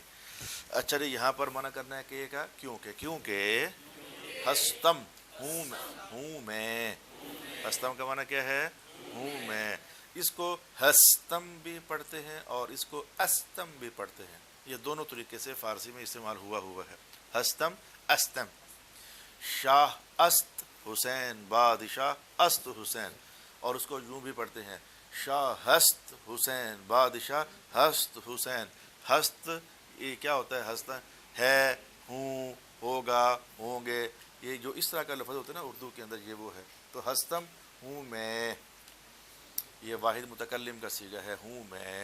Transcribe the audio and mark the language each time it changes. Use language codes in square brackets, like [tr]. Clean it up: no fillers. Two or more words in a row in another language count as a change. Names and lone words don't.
[ur] اچھا جی، یہاں پر منع کرنا ہے کہ کا کیوں کہ ہستم ہوں میں. ہستم کا معنی کیا ہے؟ ہوں میں. اس کو ہستم بھی پڑھتے ہیں اور اس کو استم بھی پڑھتے ہیں. یہ دونوں طریقے سے فارسی میں استعمال ہوا ہے. [fa] ہستم، استم. شاہ است حسین، بادشاہ است حسین. [ur] اور اس کو یوں بھی پڑھتے ہیں، [fa] شاہ ہست حسین، بادشاہ ہست حسین. [ur] ہست یہ کیا ہوتا ہے؟ ہست ہے، ہوں، ہوگا، ہوں گے. یہ جو اس طرح کا لفظ ہوتا ہے نا اردو کے اندر، یہ وہ ہے. تو ہستم ہوں میں، یہ واحد متکلم کا صیغہ ہے، ہوں میں.